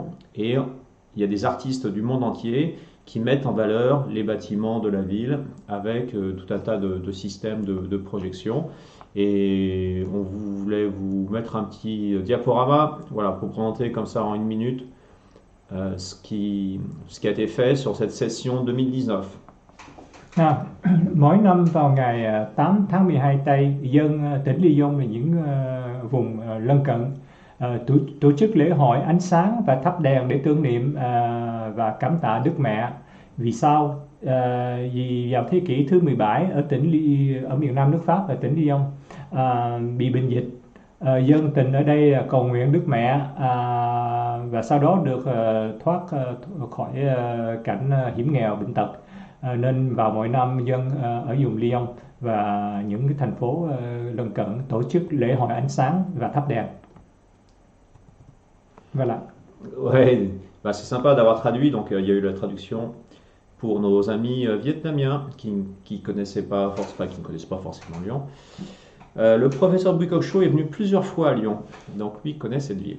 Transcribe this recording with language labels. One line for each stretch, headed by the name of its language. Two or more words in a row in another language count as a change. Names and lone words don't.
French: Et il y a des artistes du monde entier qui mettent en valeur les bâtiments de la ville avec tout un tas de systèmes de projection. Et on voulait vous mettre un petit diaporama, voilà, pour présenter comme ça en une minute ce qui a été fait sur cette session 2019.
Vietnamese: Mỗi năm vào ngày 8 tháng 12 tây, dân tỉnh Lyon và những vùng lân cận tổ chức lễ hội ánh sáng và thắp đèn để tưởng niệm và cảm tạ Đức Mẹ. Vì sao? Vì vào thế kỷ thứ 17 ở miền Nam nước Pháp, ở tỉnh Lyon bị bệnh dịch, dân tình ở đây cầu nguyện Đức Mẹ và sau đó được thoát khỏi cảnh hiểm nghèo bệnh tật, nên vào mỗi năm dân ở vùng Lyon và những cái thành phố lân cận tổ chức lễ hội ánh sáng và thắp đèn.
French: Voilà. Ouais, bah c'est sympa d'avoir traduit. Donc il y a eu la traduction pour nos amis vietnamiens qui ne connaissaient pas forcément Lyon. Le professeur Bui Cok Cho est venu plusieurs fois à Lyon, donc lui connaît cette ville.